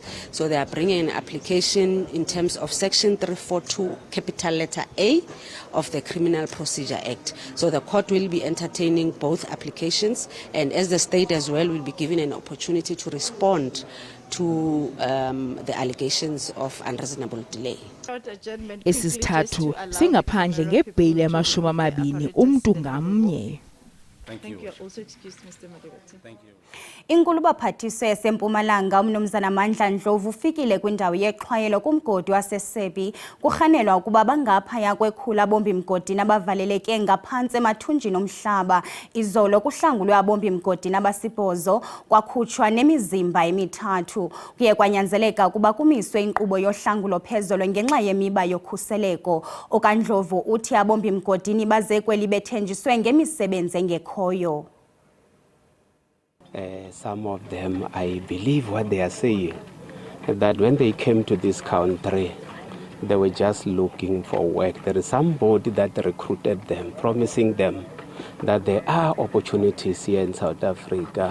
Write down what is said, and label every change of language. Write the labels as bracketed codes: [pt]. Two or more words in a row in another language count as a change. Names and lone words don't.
[en] So they are bringing an application in terms of Section 342, capital letter A of the Criminal Procedure Act. So the court will be entertaining both applications, and as the state as well will be given an opportunity to respond to the allegations of unreasonable delay. [xh] Esisithathu singaphandle ngebheli yama-20 umntu ngamnye. [en] Thank you. Also excused, Mr. Madibati. Thank you. [xh] Inkulu baphathiso yaseMpumalanga umnomzana Mandla Ndlovu ufikile kwindawo yexhwayelo kumgodi waseSebi kurhanelwa ukuba bangaphaya kwekhula abombi mgodini abavaleleke ngaphantsi emathunjini omhlaba. Izolo kuhlangulwe abombi mgodini abasibhozo kwakhutshwa nemizimba emithathu. Kuye kwanyanzeleka ukuba kumiswe inkqubo yohlangulo phezolo ngenxa yemiba yokhuseleko. OkaNdlovu uthi abombi mgodini baze kweli bethenjiswe ngemisebenzi engekhoyo. [en] Some of them, I believe what they are saying, that when they came to this country, they were just looking for work. There is somebody that recruited them, promising them that there are opportunities here in South Africa.